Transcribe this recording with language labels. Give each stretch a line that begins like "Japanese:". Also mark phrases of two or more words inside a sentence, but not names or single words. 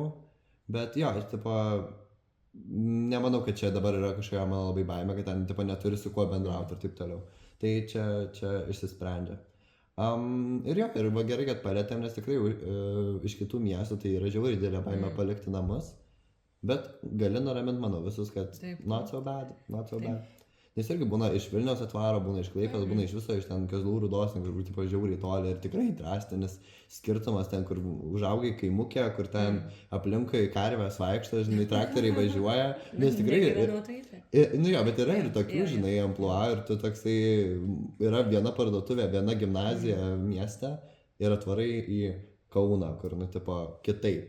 Lithuanian: Bet jo, aš tipo, nemanau, kad čia dabar yra kažkokia mano labai baimė, kad ten tipo neturi su kuo bendrauti ir taip toliau. Tai čia išsisprendžia. Ir jo, ir gerai, kad palėtėm, nes tikrai iš kitų miestų tai yra žiauriai didelė baimė palikti namus. Bet gali nuraminti, manau, visus, kad
English: not so bad.
Lithuanian: Nes irgi būna iš Vilniaus atvaro, būna iš Klaipėdos, būna iš viso, iš ten Kazlų Rūdos, kur tipo žiauriai toli ir tikrai drastinis skirtumas ten, kur užaugai kaimukė, kur ten aplinkui karvės vaikšto, žinai, traktoriai važiuoja. Nes tikrai... bet yra ir tokių, žinai, amplua ir tu toksai, yra viena parduotuvė, viena gimnazija mieste ir atvarai į Kauną, kur, tipo, kitaip.